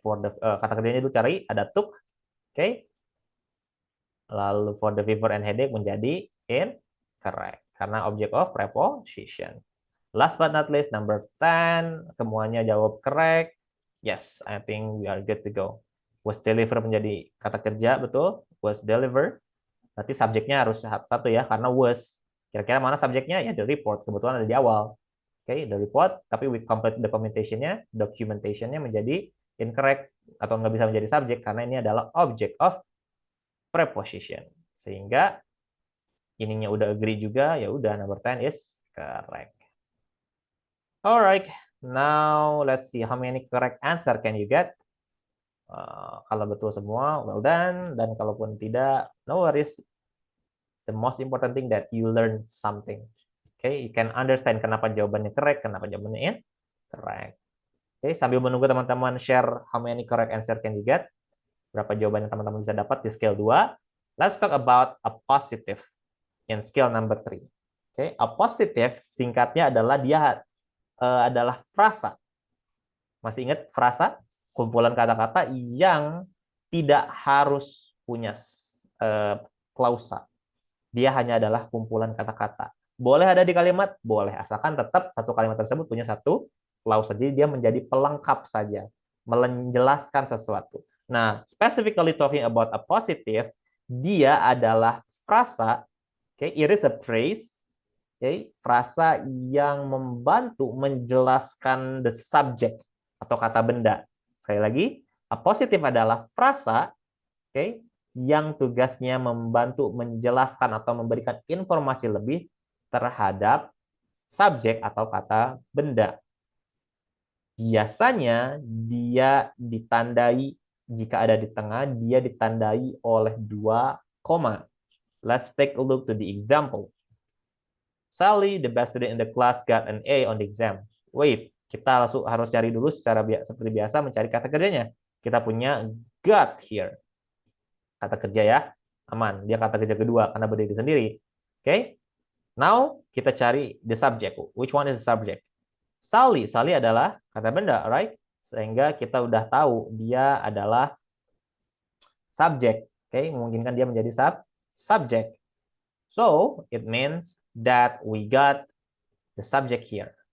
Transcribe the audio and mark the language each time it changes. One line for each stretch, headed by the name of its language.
Indonesian: For the kata kerjanya dulu cari ada took, okay? Lalu for the fever and headache menjadi incorrect karena object of preposition.
English: Last but not least, number 10,
Indonesian: semuanya jawab
English: correct. Yes, I think we are good to go.
Indonesian: Was deliver menjadi kata kerja, betul. Was deliver. Berarti subjeknya harus satu ya, karena was. Kira-kira mana subjeknya? Ya, the report. Kebetulan ada di awal. Oke, the report. Tapi we complete documentation-nya menjadi incorrect. Atau nggak bisa menjadi subjek, karena ini adalah object of preposition. Sehingga ininya udah agree juga, ya udah
English: number 10 is correct. Alright, now let's see how many correct answer can you get.
Indonesian: Kalau betul semua,
English: well done.
Indonesian: Dan kalaupun tidak,
English: no worries. The most important thing that you learn something. Okay, you can understand
Indonesian: kenapa jawabannya correct, kenapa jawabannya incorrect.
English: Okay,
Indonesian: sambil menunggu teman-teman
English: share how many correct answer can you get.
Indonesian: Berapa jawaban yang teman-teman bisa dapat di scale 2.
English: Let's talk about a positive in scale number 3.
Indonesian: Okay, a positive singkatnya adalah dia adalah frasa. Masih ingat frasa? Kumpulan kata-kata yang tidak harus punya klausa. Dia hanya adalah kumpulan kata-kata. Boleh ada di kalimat? Boleh. Asalkan tetap satu kalimat tersebut punya satu klausa. Jadi dia menjadi pelengkap saja. Menjelaskan sesuatu. Nah, specifically talking about a positive, dia adalah frasa. Okay,
English: it is a phrase.
Indonesian: Okay, frasa yang membantu menjelaskan the subject atau kata benda. Sekali lagi, a positive adalah frasa, okay, yang tugasnya membantu menjelaskan atau memberikan informasi lebih terhadap subjek atau kata benda. Biasanya dia ditandai, jika ada di tengah, dia ditandai oleh 2 koma.
English: Let's take a look to the example. Sally, the best student in the class, got an A on the exam.
Indonesian: Wait, kita langsung harus cari dulu seperti biasa mencari kata kerjanya. Kita punya got here. Kata kerja ya, aman. Dia kata kerja kedua karena berdiri sendiri.
English: Okay? Now
Indonesian: kita cari
English: the subject. Which one is the subject? Sally.
Indonesian: Sally adalah kata benda, right? Sehingga kita udah tahu dia adalah subject. Okay? Memungkinkan dia menjadi subject.
English: So it means that we got the subject here.